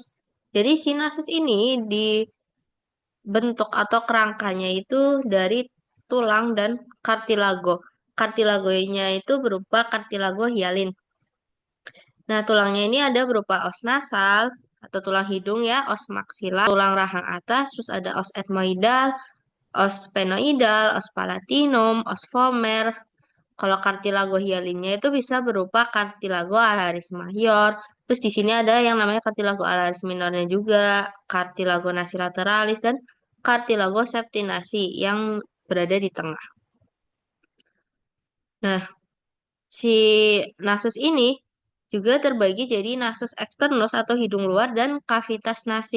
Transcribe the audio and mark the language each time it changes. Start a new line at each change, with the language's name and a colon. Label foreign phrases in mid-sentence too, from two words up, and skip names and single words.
Indonesian: Jadi si nasus ini dibentuk atau kerangkanya itu dari tulang dan kartilago. Kartilagonya itu berupa kartilago hialin. Nah, tulangnya ini ada berupa os nasal atau tulang hidung ya, os maksilar, tulang rahang atas, terus ada os etmoidal, os sphenoidal, os palatinum, os vomer. Kalau kartilago hialinnya itu bisa berupa kartilago alaris mayor. Terus di sini ada yang namanya kartilago alaris minornya juga, kartilago nasi lateralis dan kartilago septinasi yang berada di tengah. Nah, si nasus ini juga terbagi jadi nasus eksternus atau hidung luar dan kavitas nasi.